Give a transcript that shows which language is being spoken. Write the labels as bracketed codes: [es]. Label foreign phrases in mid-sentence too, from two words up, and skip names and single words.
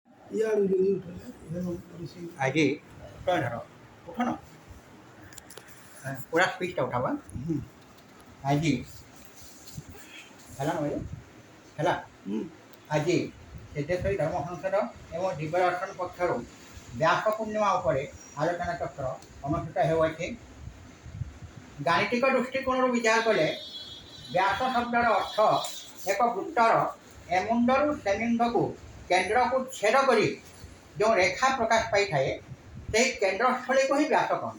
[as] আজি তই ধর উঠ না পুরা স্পিচটা উঠাবা আজি [or] ହେଲା ନୁହେଁ ହେଲା ଆଜି ସିଦ୍ଧେଶ୍ୱରୀ ଧର୍ମ ସଂସଦ ଏବଂ ଦିବ୍ୟ ଦର୍ଶନ ପକ୍ଷରୁ ବ୍ୟାସ ପୂର୍ଣ୍ଣିମା ଉପରେ ଆଲୋଚନା ଚକ୍ର ଅନୁଷ୍ଠିତ ହେଉଅଛି। ଗାଣିତିକ ଦୃଷ୍ଟିକୋଣରୁ ବିଚାର କଲେ ବ୍ୟାସ ଶବ୍ଦର ଅର୍ଥ ଏକ ବୃତ୍ତର ଏମୁଣ୍ଡରୁ ସେମୁଣ୍ଡକୁ କେନ୍ଦ୍ରକୁ ଛେଦ କରି ଯେଉଁ ରେଖା ପ୍ରକାଶ ପାଇଥାଏ ସେହି କେନ୍ଦ୍ରସ୍ଥଳୀକୁ ହିଁ ବ୍ୟାସ କହନ୍ତି।